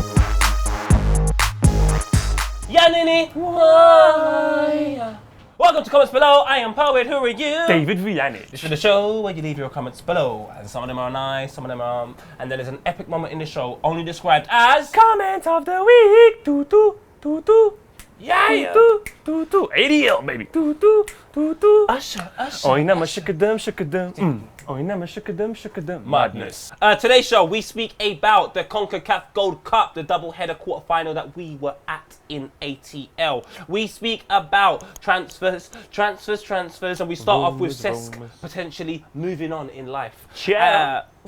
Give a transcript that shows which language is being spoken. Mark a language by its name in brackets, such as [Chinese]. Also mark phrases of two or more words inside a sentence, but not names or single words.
[English] Yeah, Nini. Why? Welcome to Comments Below. I am Poet. Who are you? Devine-King. This is the show where you leave your comments below, and some of them are nice, some of them are, and then there's an epic moment in the show only described as Comment of the week. Doo doo doo doo. yeah. Doo doo doo. ADL baby. Doo doo doo doo. Usher. Oi nama shukadum. Oi nama shukadum. Madness. Today's show, we speak about the CONCACAF Gold Cup, the double-header quarter-final that we were at in ATL. We speak about transfers, and we start off with Cesc potentially moving on in life. Ciao.